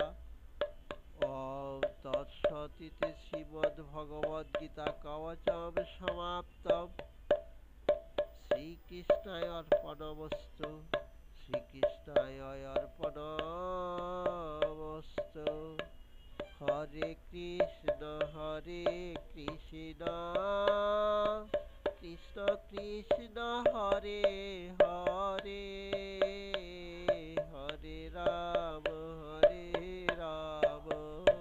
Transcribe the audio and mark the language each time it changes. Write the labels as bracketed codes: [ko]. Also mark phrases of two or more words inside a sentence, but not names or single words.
[sa] ওম তৎসদিতি শ্রীমদ্ভগবদ্গীতা কবচম সমাপ্তম। শ্রীকৃষ্ণায় অর্পণমস্তু শ্রীকৃষ্ণায় অর্পণমস্তু। হরে কৃষ্ণ কৃষ্ণ কৃষ্ণ হরে হরে হরে রাম